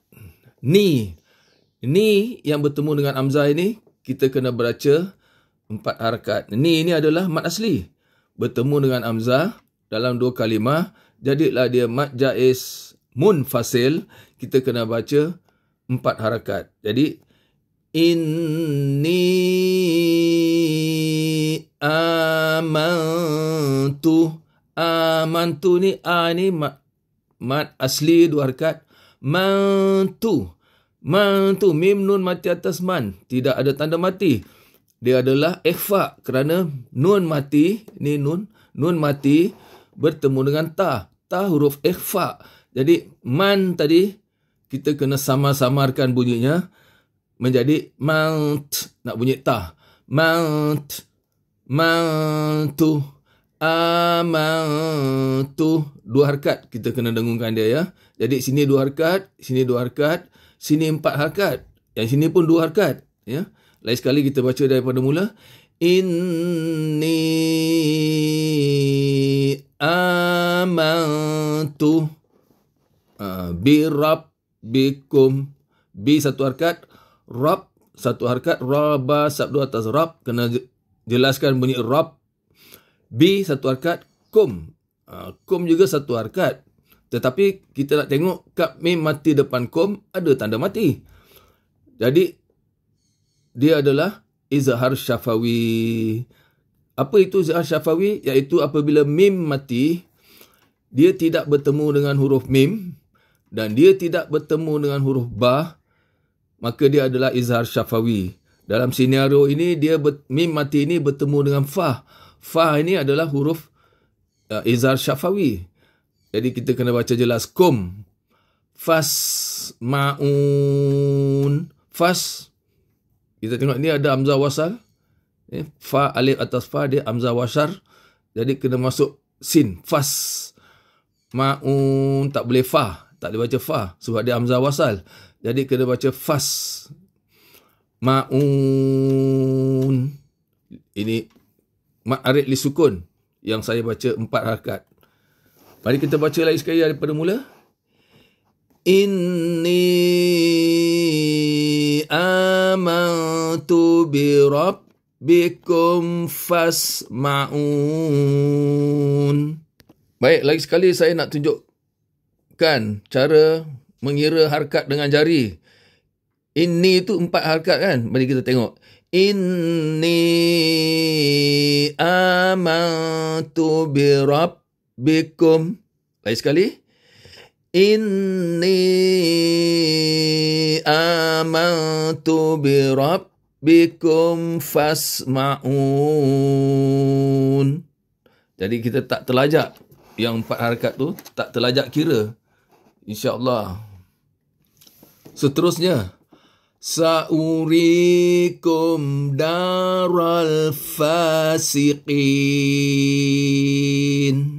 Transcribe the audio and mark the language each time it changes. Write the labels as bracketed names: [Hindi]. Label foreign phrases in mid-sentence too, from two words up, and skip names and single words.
[Malay] Ni yang bertemu dengan hamzah ini kita kena baca 4 harakat. Ni ini adalah mat asli. Bertemu dengan hamzah dalam 2 kalimah, jadilah dia mat jaiz munfasil, kita kena baca 4 harakat. [Arabic] Jadi إني آمنت. [Malay] Amantu ni A ni mad asli 2 harakat. Mantu. Mantu. Mim nun mati atas man. Tidak ada tanda mati. Dia adalah ikhfa kerana nun mati. Ni nun. Nun mati bertemu dengan ta. Ta huruf ikhfa. Jadi man tadi kita kena samar-samarkan bunyinya menjadi mount. Nak bunyi ta. Mount. Mantu. Amantu. 2 harakat kita kena dengungkan dia ya. Jadi sini 2 harakat, sini 2 harakat, sini 4 harakat. Yang sini pun 2 harakat ya. Lain sekali kita baca daripada mula. [Arabic] إني آمنت بربكم. [Malay] Bi 1 harakat, Rab 1 harakat, Raba sabdu atas Rab. Kena jelaskan bunyi Rab. Bi 1 harakat, kum. Kum juga 1 harakat. Tetapi kita nak tengok kap mim mati depan kum ada tanda mati. Jadi dia adalah izhar syafawi. Apa itu izhar syafawi? Iaitu apabila mim mati, dia tidak bertemu dengan huruf mim dan dia tidak bertemu dengan huruf ba, maka dia adalah izhar syafawi. Dalam senario ini mim mati ini bertemu dengan fa. Fa ini adalah huruf izhar syafawi. Jadi kita kena baca jelas kum. Fas ma'un. Fas. Kita tengok ni ada hamzah wasal. Fa alif atas fa dia hamzah wasar. Jadi kena masuk sin. Fas. Ma'un tak boleh fa. Tak boleh baca fa sebab dia hamzah wasal. Jadi kena baca fas. Ma'un. Ini mat arid li sukun yang saya baca 4 harakat. Mari kita baca lagi sekali daripada mula. [Arabic] إني آمنت بربكم فاسمعون. [Malay] Baik, lagi sekali saya nak tunjukkan cara mengira harakat dengan jari. Inni itu 4 harakat kan? Mari kita tengok. [Arabic] إني آمنت بربكم. [Malay] Lagi sekali. [Arabic] إني آمنت بربكم فاسمعون. [Malay] Jadi kita tak terlajak. Yang 4 harakat tu tak terlajak kira. InsyaAllah. Seterusnya. [Arabic] سأريكم دار الفاسقين.